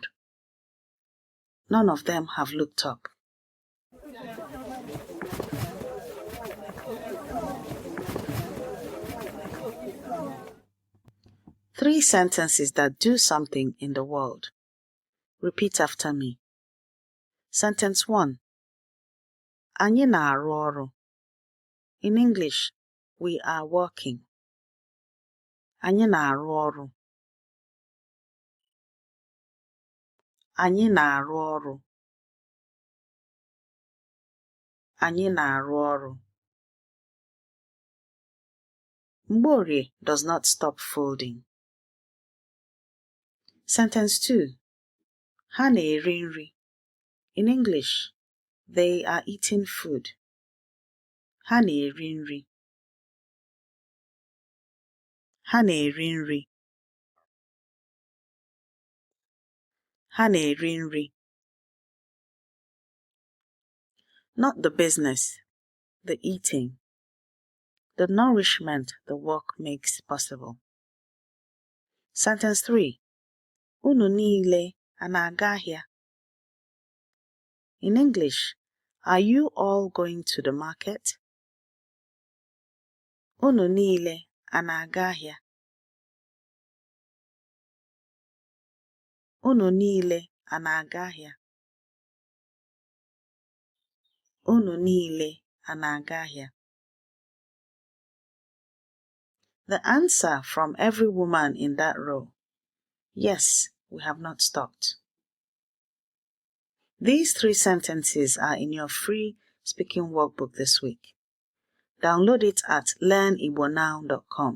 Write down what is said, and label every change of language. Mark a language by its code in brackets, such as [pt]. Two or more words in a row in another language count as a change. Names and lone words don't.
[en] None of them have looked up. Three sentences that do something in the world. Repeat after me. Sentence 1. [ig] Anyị na-arụ ọrụ. [en] In English, we are working. [ig] Anyị na-arụ ọrụ. Anyị na-arụ ọrụ. Anyị na-arụ ọrụ. [en] Mgborie does not stop folding. Sentence 2. [ig] Ha na-eri nri. [en] In English, they are eating food. [ig] Ha na-eri nri. Ha na-eri nri. Ha na-eri nri. [en] Not the business, the eating, the nourishment the work makes possible. Sentence 3. [ig] Unu niile a na-aga ahịa. [en] In English, are you all going to the market? [ig] Unu niile a na-aga ahịa. Unu niile a na-aga ahịa. Unu niile a na-aga ahịa. [en] The answer from every woman in that row. Yes, we have not stopped. These 3 sentences are in your free speaking workbook this week. Download it at learnigbonow.com.